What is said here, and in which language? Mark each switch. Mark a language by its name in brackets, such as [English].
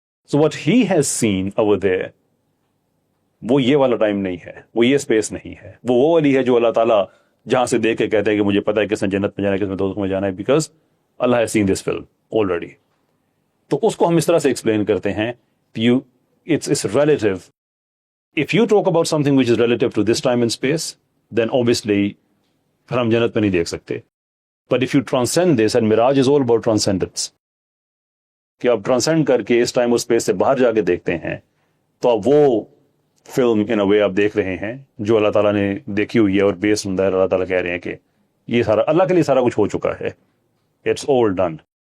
[English] So what he has seen over there، [Urdu] وہ یہ والا ٹائم نہیں ہے، وہ یہ اسپیس نہیں ہے، وہ والی ہے جو اللہ تعالیٰ جہاں سے دیکھ کے کہتے ہیں کہ مجھے پتا ہے کس نے جنت میں جانا ہے، کس نے دوزخ میں جانا ہے، because Allah [English] has seen this film already. [Urdu] تو اس کو ہم اس طرح سے ایکسپلین کرتے ہیں، [English] it's relative. If you talk about something which is relative to this time and space, then obviously [Urdu] پھر ہم جنت میں نہیں دیکھ سکتے. [English] But if you transcend this، and Miraj is all about transcendence، [Urdu] کہ آپ ٹرانسینڈ کر کے اس ٹائم اور اسپیس سے باہر جا کے دیکھتے ہیں تو اب وہ فلم ان اے وے آپ دیکھ رہے ہیں جو اللہ تعالیٰ نے دیکھی ہوئی ہے، اور بیس ہوں اللہ تعالیٰ کہہ رہے ہیں کہ یہ سارا اللہ کے لیے سارا کچھ ہو چکا ہے، [English] It's all done.